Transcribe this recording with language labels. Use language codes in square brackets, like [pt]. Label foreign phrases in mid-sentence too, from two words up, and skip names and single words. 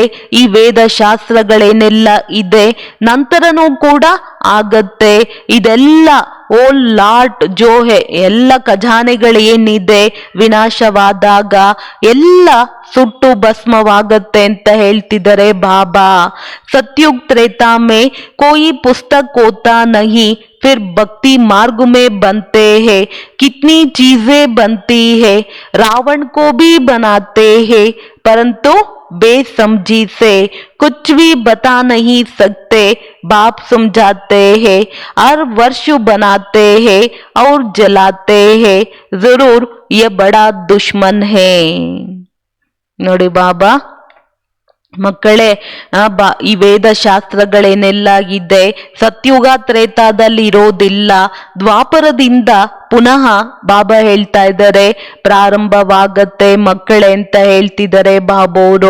[kn] ಈ ವೇದ ಶಾಸ್ತ್ರಗಳೇನೆಲ್ಲ ಇದೆ ನಂತರನೂ ಕೂಡ ಆಗತ್ತೆ. ಇದೆಲ್ಲ [hi] वो लाट जो है, [kn] ಎಲ್ಲ ಖಜಾನೆಗಳೇನಿದೆ ವಿನಾಶವಾದಾಗ ಎಲ್ಲ ಸುಟ್ಟು ಭಸ್ಮವಾಗತ್ತೆ ಅಂತ ಹೇಳ್ತಿದ್ದಾರೆ ಬಾಬಾ. [hi] सतयुग त्रेता में कोई पुस्तक होता नहीं, फिर भक्ति मार्ग में बनते हैं. कितनी चीजें बनती है, रावण को भी बनाते हैं, परंतु बेसमझी से कुछ भी बता नहीं सकते. बाप समझाते हैं, हर वर्ष बनाते हैं और जलाते हैं. जरूर ये बड़ा दुश्मन है. [kn] ನೋಡಿ ಬಾಬಾ ಮಕ್ಕಳೇ, ಈ ವೇದ ಶಾಸ್ತ್ರಗಳೇನೆಲ್ಲ ಇದೆ ಸತ್ಯುಗ ತ್ರೇತಾದಲ್ಲಿ ಇರೋದಿಲ್ಲ. ದ್ವಾಪರದಿಂದ ಪುನಃ ಬಾಬಾ ಹೇಳ್ತಾ ಇದ್ದಾರೆ ಪ್ರಾರಂಭವಾಗತ್ತೆ ಮಕ್ಕಳೇ ಅಂತ ಹೇಳ್ತಿದ್ದಾರೆ ಬಾಬೋರು.